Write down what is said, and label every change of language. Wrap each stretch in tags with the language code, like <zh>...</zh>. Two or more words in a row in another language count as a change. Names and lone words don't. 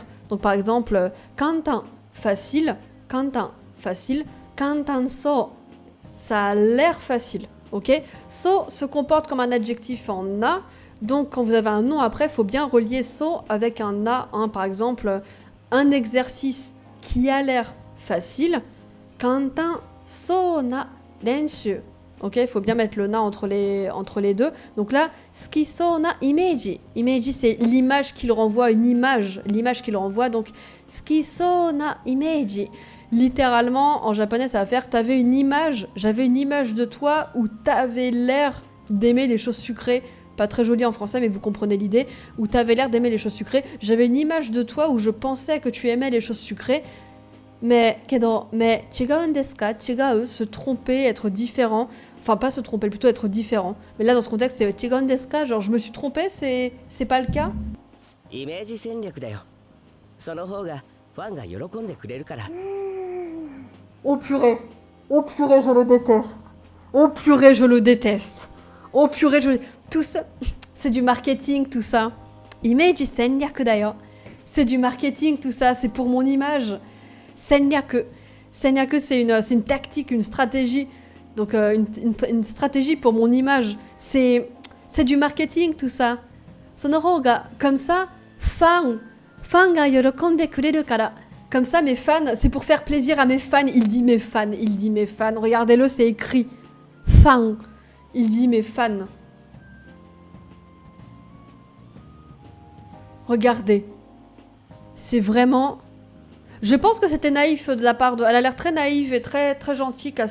<fr>Donc par exemple, kantan, facile, kantan, so, ça a l'air facile, ok? So se comporte comme un adjectif en a, donc quand vous avez un nom après, il faut bien relier so avec un a, hein. Par exemple, un exercice qui a l'air facile,</fr> <ja>簡単そうな練習.</ja> <fr>Ok, il faut bien mettre le na entre les deux. Donc là,</fr> <ja>好きそうなイメージ.</ja> <fr>Imeji, c'est l'image qu'il renvoie, l'image qu'il renvoie. Donc,</fr> <ja>好きそうなイメージ.</ja> <fr>Littéralement, en japonais, ça va faire j'avais une image de toi où t'avais l'air d'aimer les choses sucrées. Pas très joli en français, mais vous comprenez l'idée. Où t'avais l'air d'aimer les choses sucrées. J'avais une image de toi où je pensais que tu aimais les choses sucrées.</fr> <ja>Mais 違うんですか?</ja> <fr>Chigau, se tromper, être différent. Enfin, pas se tromper, plutôt être différent. Mais là, dans ce contexte, c'est</fr> <ja>違うんですか?</ja> <fr>Genre, je me suis trompée, c'est pas le cas?</fr> <ja>イメージ戦略だよ。その方がファンが喜んでくれるから。</ja> <fr>Oh purée, je le déteste. Oh purée, je le déteste. Oh purée, tout ça, c'est du marketing, tout ça.</fr> <ja>イメージ戦略だよ.</ja> <fr>C'est du marketing, tout ça, c'est pour mon image. Senryaku, c'est une tactique, une stratégie. Donc une stratégie pour mon image. C'est du marketing, tout ça.</fr> <ja>その方が,</ja> <fr>comme ça,</fr> <ja>ファンが喜んでくれるから.</ja> <fr>Comme ça, mes fans, c'est pour faire plaisir à mes fans. Il dit mes fans. Regardez-le, c'est écrit. Fan. Il dit mes fans. Regardez. C'est vraiment... Je pense que c'était naïf de la part de... Elle a l'air très naïve et très, très gentille, Kasumi.</fr>